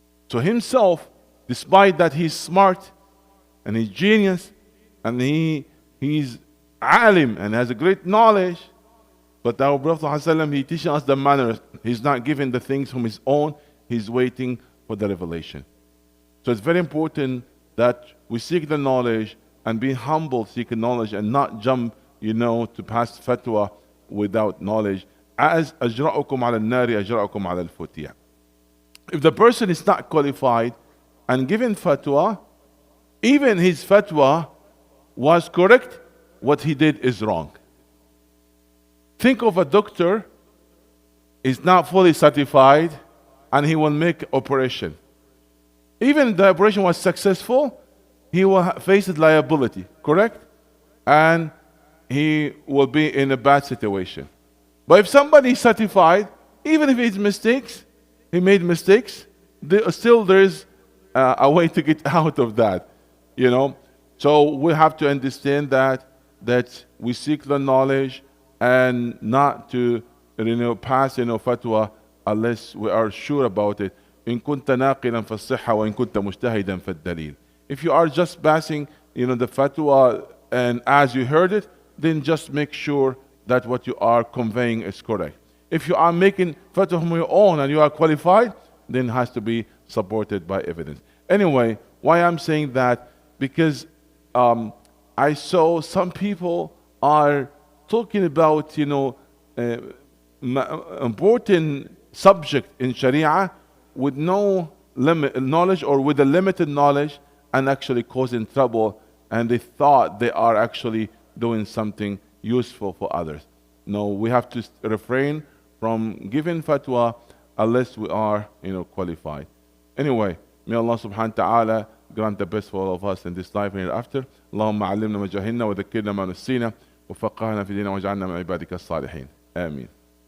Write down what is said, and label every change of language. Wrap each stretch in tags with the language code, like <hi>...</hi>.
<en>So himself, despite that he's smart and he's genius and he's alim and has a great knowledge, but our Prophet he teaches us the manners. He's not giving the things from his own, he's waiting for the revelation. So it's very important that we seek the knowledge and be humble seeking knowledge and not jump, to pass fatwa without knowledge.</en> <ar>As أجرأكم على النار أجرأكم على الفتية.</ar> <en>If the person is not qualified and given fatwa, even his fatwa was correct, what he did is wrong. Think of a doctor is not fully certified and he will make operation. Even if the operation was successful, he will face liability, correct? And he will be in a bad situation. But if somebody is certified, even if he made mistakes, still there is a way to get out of that, So we have to understand that we seek the knowledge and not to pass fatwa unless we are sure about it.</en> <ar>إن كنت ناقلا فالصحة وإن كنت مجتهدا فالدليل.</ar> <en>If you are just passing, the fatwa and as you heard it, then just make sure that what you are conveying is correct. If you are making fatwa from your own and you are qualified, then it has to be supported by evidence. Anyway, why I'm saying that? Because I saw some people are talking about, important subject in Sharia with no limit knowledge, or with a limited knowledge, and actually causing trouble, and they thought they are actually doing something useful for others. No, we have to refrain from giving fatwa unless we are, qualified. Anyway, may Allah subhanahu wa ta'ala grant the best for all of us in this life and hereafter.</en> <ar>اللهم علمنا ما جهلنا وذكرنا ما نسينا وفقهنا في ديننا واجعلنا من عبادك الصالحين. آمين.</ar>